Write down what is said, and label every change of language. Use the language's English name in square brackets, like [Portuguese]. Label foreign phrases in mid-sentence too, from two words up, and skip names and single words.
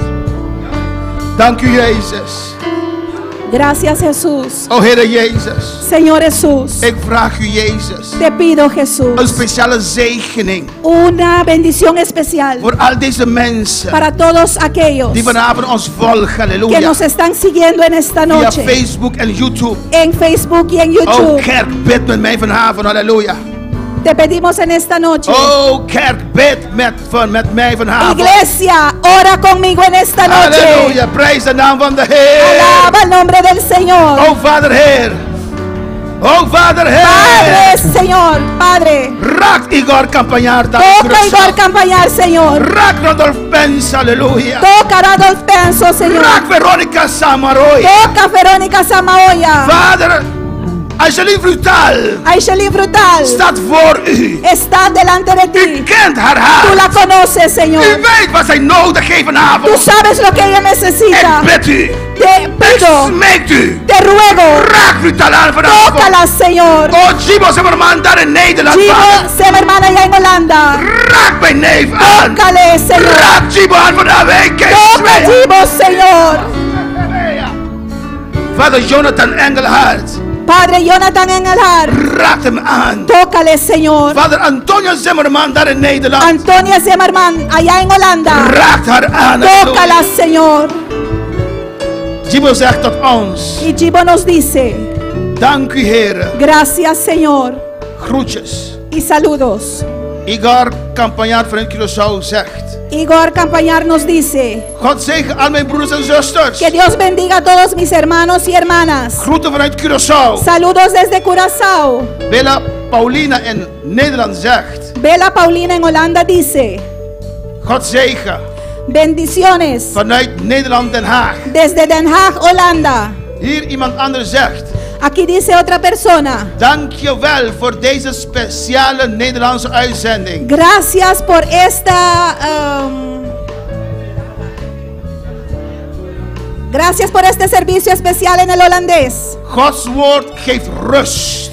[Dutch] Dank u Jezus. [Spanish] Gracias, Jesús. [Dutch] O Heer Jezus, [Spanish] Señor Jesús, [Dutch] ik vraag u Jezus [Spanish] te pido, [Dutch] een [Spanish] Jesús, [Dutch] speciale zegening [Spanish] una bendición especial [Dutch] voor al deze mensen [Spanish] para todos aquellos [Dutch] die vanavond ons volgen, [Spanish] que [Dutch] halleluja, [Spanish] nos están siguiendo en esta [Dutch] via [Spanish] noche [Dutch] Facebook en YouTube. [Spanish] en Facebook y en Oh YouTube. [Dutch] kerk, bid met mij vanavond, halleluja. [Spanish] Te pedimos en esta noche. [Dutch] Oh kerk, bid met mij vanavond. [Spanish] Iglesia, ora conmigo en esta noche. [Dutch] Halleluja, prijs de naam van de Heer. [Spanish] Alaba el nombre del Señor. [Dutch] Oh Vader Heer. Oh Vader Heer. [Spanish] Padre, Señor, Padre. [Dutch] Raak Igor Campañar, [Spanish] Toca Igor Campañar, Señor. [Dutch] Raak Rodolf Pens, halleluja. [Spanish] Toca Radolf Penso, Señor. [Dutch] Raak Veronica Samaroy. [Spanish] Toca Verónica Samaoya. [Dutch] Vader, Angeline Brutal [Spanish] Aishelin Brutal [Dutch] staat voor u. [Spanish] está delante de [Dutch] U [Spanish] ti. [Dutch] kent haar [Spanish] Tú [Dutch] hart. [Spanish] la conoces, [Dutch] U [Spanish] Señor. [Dutch] weet wat zij nodig heeft [Spanish] Tú [Dutch] vanavond. [Spanish] sabes lo que ella necesita. [Dutch] Ik bid u. [Spanish] Te [Dutch] Ik [Spanish] pido, [Dutch] smeek u. [Spanish] te ruego, [Dutch] Raak Brutal aan vanavond. [Spanish] tócala, Señor. [Dutch] Oh, Jibo Zimmerman daar in Nederland. [Spanish] Chivo, [Dutch] Vader. [Spanish] se mi hermana allá en Holanda. [Dutch] Raak mijn neef aan. [Spanish] Tócale, Señor. [Dutch] Raak Jibo aan vanavond. Ik [Spanish] Toca, [Dutch] smeek. [Spanish] Chivo, Señor. [Dutch] Vader Jonathan Engelhard. [Spanish] Padre Jonathan Engelhard, [Dutch] Raak hem aan. [Spanish] tócale, Señor. [Dutch] Vader Antonia Zimmerman daar in Nederland. [Spanish] Antonia Zimmerman, allá en Holanda. [Dutch] Raak haar aan. [Spanish] Tócala, Señor. [Dutch] Jibo zegt tot ons. [Spanish] Y Chivo nos dice, [Dutch] Dank u Heer. [Spanish] gracias, Señor. [Dutch] Groetjes. [Spanish] Y saludos. [Dutch] Igor Campagnard vanuit Curaçao zegt. [Spanish] Igor Campañar nos dice, [Dutch] God zegen al mijn broeders en zusters. [Spanish] que Dios bendiga a todos mis hermanos y hermanas. [Dutch] Groeten vanuit Curaçao. [Spanish] Saludos desde Curazao. [Dutch] Bella Paulina in Nederland zegt. [Spanish] Bella Paulina en Holanda dice, [Dutch] God zegen [Spanish] bendiciones [Dutch] vanuit Nederland Den Haag. [Spanish] desde Den Haag, Holanda. [Dutch] Hier iemand anders zegt. [Spanish] Aquí dice otra persona, [Dutch] Dank je wel voor deze speciale Nederlandse uitzending. [Spanish] gracias por gracias por este servicio especial en el holandés. [Dutch] Gods woord geeft rust.